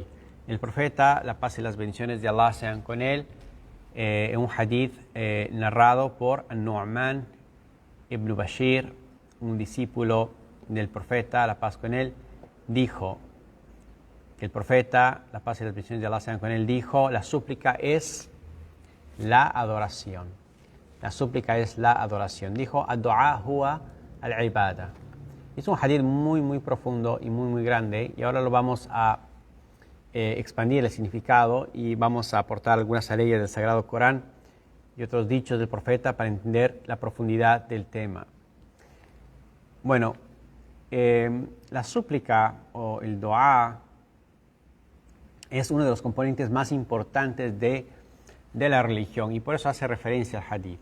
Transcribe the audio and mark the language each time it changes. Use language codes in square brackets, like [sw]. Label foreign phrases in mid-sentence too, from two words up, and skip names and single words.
[es] El profeta, la paz y las bendiciones de Allah sean con él, en un hadith narrado por An-Nu'man ibn Bashir, un discípulo del profeta, la paz con él, dijo que el profeta, la paz y las bendiciones de Allah sean con él, dijo: la súplica es la adoración. La súplica es la adoración. Dijo: [ar] الدعاء هو العبادة. [es] Es un hadith muy profundo y muy grande, y ahora lo vamos a expandir el significado y vamos a aportar algunas leyes del Sagrado Corán y otros dichos del profeta para entender la profundidad del tema. Bueno, la súplica o el dua es uno de los componentes más importantes de la religión, y por eso hace referencia al hadith.